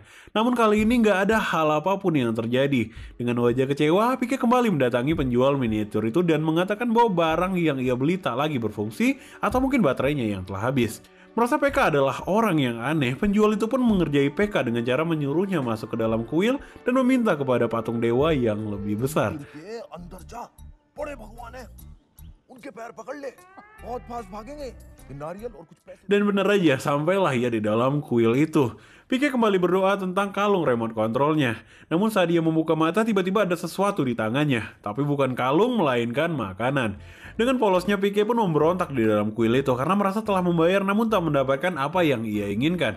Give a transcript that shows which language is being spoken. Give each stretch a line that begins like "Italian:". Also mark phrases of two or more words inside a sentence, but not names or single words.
Indonesian: Namun kali ini nggak ada hal apapun yang terjadi. Dengan wajah kecewa, Pike kembali mendatangi penjual miniatur itu dan mengatakan bahwa barang yang ia beli tak lagi berfungsi atau mungkin baterainya yang telah habis. Merasa PK adalah orang yang aneh, penjual itu pun mengerjai PK dengan cara menyuruhnya masuk ke dalam kuil dan meminta kepada patung dewa yang lebih besar.
Hindi: ये अंदर जा बड़े भगवान है उनके पैर पकड़ ले बहुत फास्ट भागेंगे ये नारियल और कुछ पैसे
Indonesian: Dan benar aja, sampailah ia di dalam kuil itu. Pike kembali berdoa tentang kalung remote kontrolnya. Namun saat dia membuka mata, tiba-tiba ada sesuatu di tangannya. Tapi bukan kalung, melainkan makanan. Dengan polosnya, Pike pun memberontak di dalam kuil itu karena merasa telah membayar namun tak mendapatkan apa yang ia inginkan.